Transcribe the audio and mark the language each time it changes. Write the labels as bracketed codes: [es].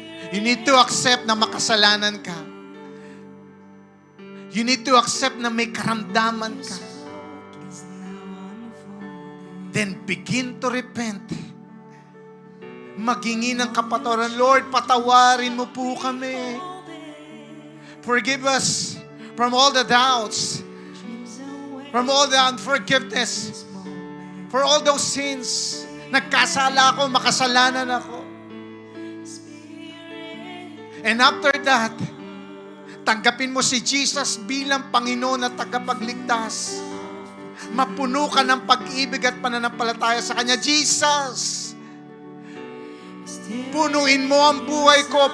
[en] You need to accept [tl] na makasalanan ka. [en] You need to accept [tl] na may karamdaman ka. [en] Then begin to repent. [tl] Maghingi ng kapatawaran. Lord, patawarin mo po kami. [en] Forgive us from all the doubts, from all the unforgiveness, for all those sins. [tl] Nagkasala ako, makasalanan ako. [en] And after that, [tl] tanggapin mo si Jesus bilang Panginoon at tagapagligtas. Mapuno ka ng pag-ibig at pananampalataya sa Kanya. Jesus, punuin mo ang buhay ko.